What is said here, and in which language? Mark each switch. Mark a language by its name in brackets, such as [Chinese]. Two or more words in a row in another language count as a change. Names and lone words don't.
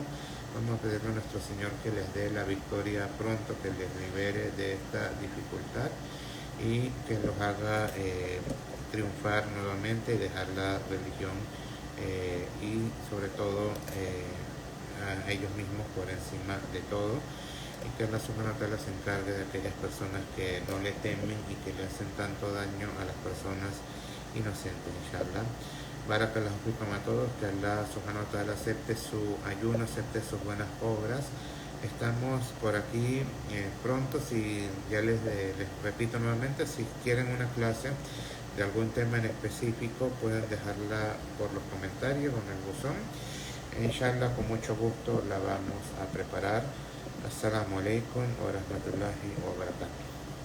[Spanish] Vamos a pedirle a nuestro Señor que les dé la victoria pronto, que les libere de esta dificultad y que los haga triunfar nuevamente y dejar la religión y sobre todo a ellos mismos por encima de todo, y que Allah [Arabic] سبحانه وتعالى [Spanish] se encargue de aquellas personas que no le temen y que le hacen tanto daño a las personas inocentes, inshallah. [Arabic] بارك الله فيكم [Spanish] a todos, que Allah [Arabic] سبحانه وتعالى [Spanish] acepte su ayuno, acepte sus buenas obras. Estamos por aquí pronto, si ya les repito nuevamente, si quieren una clase de algún tema en específico, pueden dejarla por los comentarios o en el buzón. Inshallah, con mucho gusto la vamos a preparar. [Arabic] السلام عليكم ورحمة الله وبركاته.